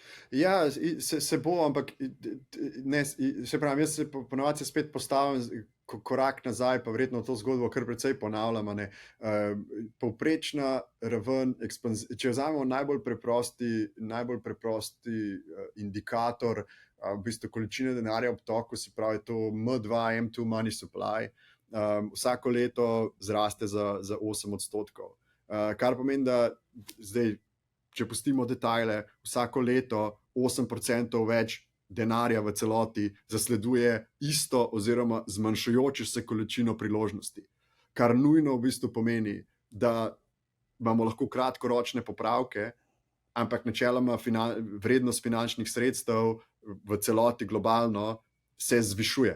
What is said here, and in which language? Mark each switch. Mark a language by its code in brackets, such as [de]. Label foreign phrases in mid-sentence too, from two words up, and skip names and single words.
[sl] Ja, se bo, ampak ne, se pravi, jaz se ponovadi spet postavim korak nazaj, pa verjetno to zgodbo kar precej ponavljam. Povprečna raven, če vzamemo najbolj preprosti indikator, v bistvu količine denarja v toku, se pravi to M2, [en] M2 money supply, [sl] vsako leto zraste za 8%. Kar pomeni, da zdaj, če pustimo detajle, vsako leto 8% več denarja v celoti zasleduje isto oziroma zmanjšujočo se količino priložnosti, kar nujno v bistvu pomeni, da imamo lahko kratkoročne popravke, ampak načeloma vrednost finančnih sredstev v celoti globalno se zvišuje.